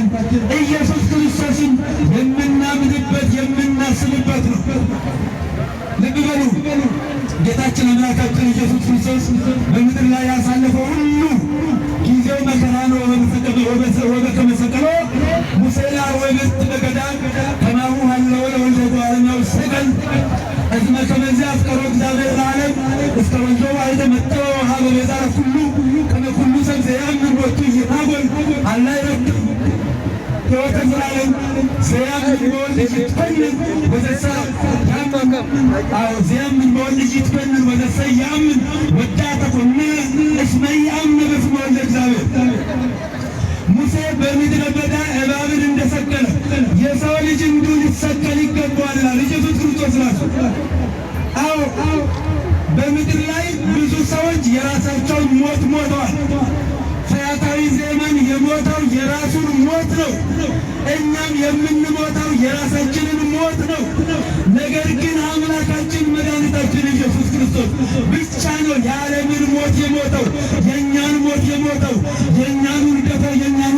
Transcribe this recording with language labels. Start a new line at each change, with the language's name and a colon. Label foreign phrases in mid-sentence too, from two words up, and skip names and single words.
Amharic: ኢየሱስ ክርስቶስን የምናምንበት የምናስብበት ነው። ልብ በሉ። ጌታችን አምላካችን ኢየሱስ ክርስቶስ በምድር ላይ ያሳለፈው ሁሉ ጊዜው መከራ ነው።
Geez: ወበከመ ሰቀሎ ሙሴ ለአርዌ በገዳም ከማሁ ሀለወ ለወልደ እጓለ እመሕያው ሰቀል እስመ ከመ አፍቀሮ እግዚአብሔር ለዓለም እስከ ወልዶ ዋሕደ መጠወ ወሀበ ቤዛ ለኩሉ ከመ ኩሉ ሰብ ዘያምን ቦቱ ይትናጎል አላ ይረክብ ሕይወተ ዘላለም ዘያምን በወልድ ይትኮነን ወዘሰ ዘያምን በወልድ ይትኮነን ወዘሰ ያምን ወዳተ ኮነ እስመ ያምን በስመ ወልደ እግዚአብሔር።
Amharic: ሙሴ በምድረ በዳ እባብን እንደሰቀለ የሰው ልጅ እንዲሁ ሊሰቀል ይገባዋል ኢየሱስ ክርስቶስ ራሱ። አዎ በምድር ላይ ብዙ ሰዎች የራሳቸውን ሞት ሞተዋል። ፈያታዊ ዜማን የሞተው የራሱን ሞት ነው። እኛም የምንሞተው የራሳችንን ሞት ነው። ነገር ግን አምላካችን መድኃኒታችን ኢየሱስ ክርስቶስ ብቻ ነው የዓለምን ሞት የሞተው፣ የእኛን ሞት የሞተው፣ የእኛን ውድቀት